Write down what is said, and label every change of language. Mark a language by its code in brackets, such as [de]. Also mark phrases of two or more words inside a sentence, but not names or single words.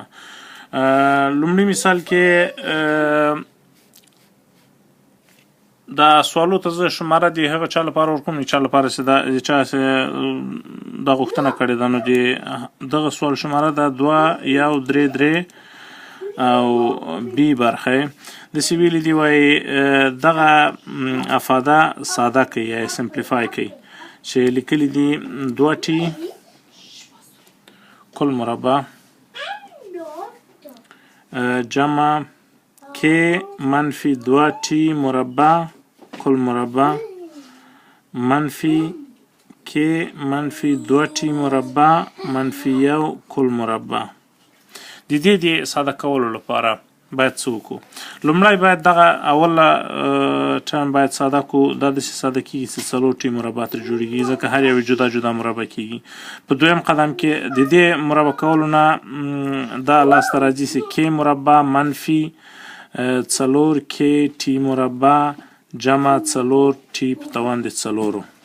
[ps] لومړي مثال کې دا سوالو ته زه شماره د هغه چا لپاره ورکوم چا لپاره چې دا چا دا غوښتنه کړې ده نو د دغه سوال شماره ده 2 1 3 او بي برخه داسې ویلي دي وایي دغه افاده ساده کوي یا سمپلیفای کوي چې لیکلي دي 2t کل مربع جمع k منفی 2t مربع کل مربع منفی k منفی 2t مربع منفی 1 کل مربع. د دې د ساده کولو لپاره باید څه وکړو؟ لومړی باید دغه اوله ټرم باید ساده کړو. دا داسې ساده کېږي چې 4t مربع ترې جوړېږي ځکه هر یو جدا جدا مربع کېږي. په دویم قدم کې د دې مربع کولو نه دا لاسته راځي چې k مربع منفي 4k t مربع جمع 4t په توان د 4